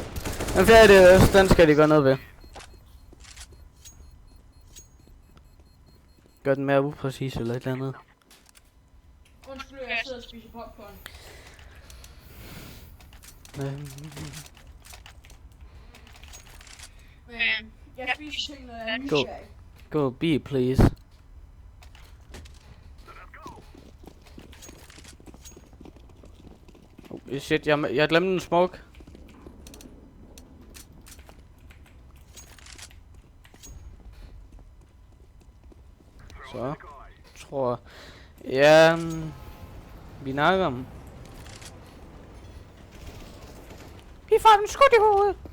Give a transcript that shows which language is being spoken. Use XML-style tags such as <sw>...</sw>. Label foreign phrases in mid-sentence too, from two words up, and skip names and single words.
<da>Den 4 ADS, den skal de gøre noget ved. Gør den mere upræcis eller et eller andet. Undskyld, jeg sidder og spiser popcorn. Men jeg spiser ting, når jeg er</da> <en>Go.</en> <da>nysgerrig.</da> <en>Go B, please.</en> <da>Shit, jeg glemte en smoke. Så. Tror... Ja... vi nakker om. Vi får den skudt i hovedet.</da>